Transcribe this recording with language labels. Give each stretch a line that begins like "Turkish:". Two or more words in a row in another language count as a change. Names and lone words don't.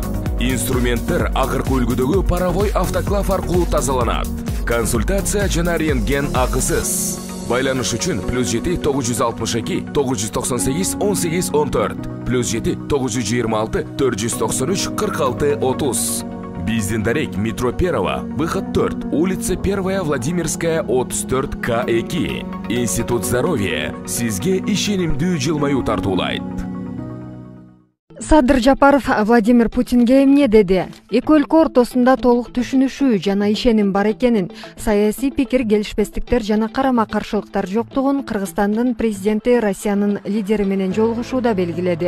Kyrgyz: Инструменттер акыркы үлгүдөгү паровой автоклав аркылуу тазаланат. Консультация жана рентген акысыз. Байланыш үчүн +7 962 998 18 14 +7 926 493 46 30. Биздин дарек метро Перова, выход 4, улица 1 Владимирская 34 К2. Институт здоровья сизге ишенимдүү жылмаюу тартуулайт. Садыр Жапаров Владимир Путинге эмне деди? Эки өлкө ортосунда толук түшүнүшүү жана ишеним бар экенин, саясий пикир келишпестиктер жана карама-каршылыктар жоктугун Кыргызстандын президенти Россиянын лидери менен жолугушууда белгиледи.